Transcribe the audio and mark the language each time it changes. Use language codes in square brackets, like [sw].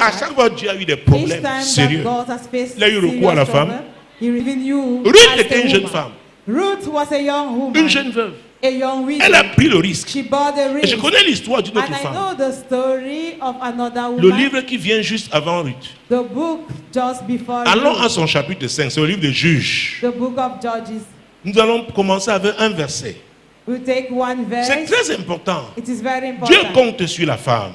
[fr] à chaque fois que Dieu a eu des problèmes sérieux, il a eu recours à la femme. Ruth était une jeune femme. [en] Ruth was a young woman. [fr] Une jeune veuve. [en] A young widow. [fr] Elle a pris le risque. [en] She bore the risk. [fr] Et je connais l'histoire d'une autre [en] And [fr] femme. [en] I know the story of another woman. [fr] Le livre qui vient juste avant Ruth. [en] The book just before [fr] Allons [en] Ruth. [fr] à son chapitre 5, c'est le livre des Juges. [en] The book of Judges. [fr] Nous allons commencer avec un verset. [en] We'll take one verse. [fr] C'est très important. [en] It is very important. [fr] Dieu compte sur la femme.